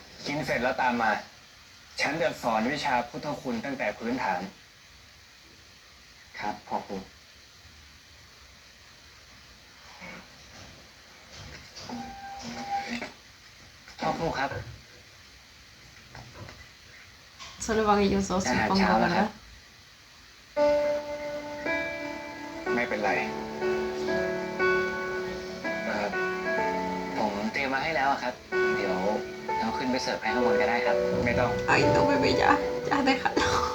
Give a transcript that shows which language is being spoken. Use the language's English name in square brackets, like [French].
[Thai] กินเสร็จแล้วตามมา ฉันจะสอนวิชาพุทธคุณตั้งแต่พื้นฐาน ครับพ่อครูพ่อครูครับ [Spanish] Solo van ellos dos, supongo, ¿verdad? [Thai] ไม่เป็นไรผมเตรียมมาให้แล้วอะครับ เดี๋ยวเราขึ้นไปเสิร์ฟให้ข้างบนก็ได้ครับ ไม่ต้อง [Spanish] Ay, no, bebé, ya. Ya, déjalo.